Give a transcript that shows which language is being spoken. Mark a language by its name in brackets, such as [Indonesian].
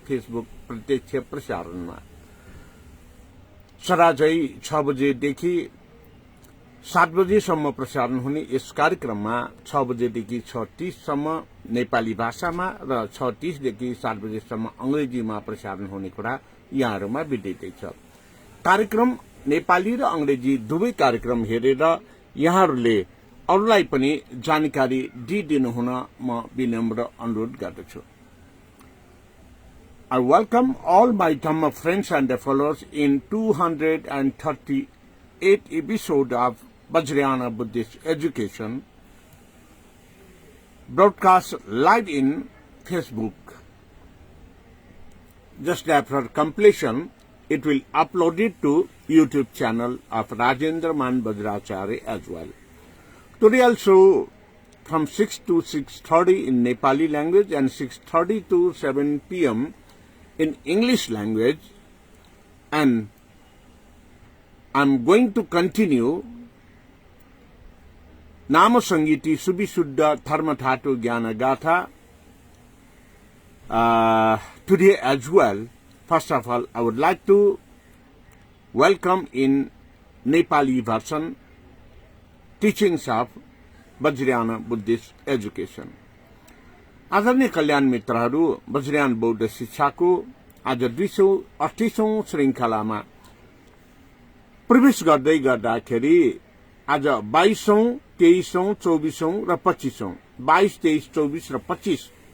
[Nepali] Facebook प्रत्यक्ष प्रसारणमा सराजै 6 बजेदेखि 7 बजेसम्म प्रसारण हुने यस कार्यक्रममा 6 बजेदेखि 6:30 सम्म नेपाली भाषामा र 6:30 देखि 7 बजेसम्म अंग्रेजीमा प्रसारण हुने कुरा यहाँहरुमा विदितै छ। कार्यक्रम नेपाली र अंग्रेजी दुवै कार्यक्रम हेरेर यहाँहरुले अरूलाई पनि जानकारी दिइदिनु हुन म विनम्र अनुरोध गर्दछु। [English] I welcome all my Dhamma friends and followers in 238 episode of Vajrayana Buddhist Education, broadcast live in Facebook. Just after completion, it will upload it to YouTube channel of Rajendra Man Bajracharya as well. Today also from 6 to 6:30 in Nepali language and 6:30 to 7 p.m. in English language, and I'm going to continue Nama Sangiti Subisuddha Dharmathato Jnana Gatha today as well. First of all, I would like to welcome in Nepali version teachings of Vajrayana Buddhist Education. [Nepali] आदरणीय कल्याण मित्रहरू, वज्रयान बौद्ध शिक्षाको आज 238औं श्रृंखलामा प्रवेश गर्दै गर्दाखेरि आज 22औं, 23औं, 24औं र 25औं 22, 23, 24 र 25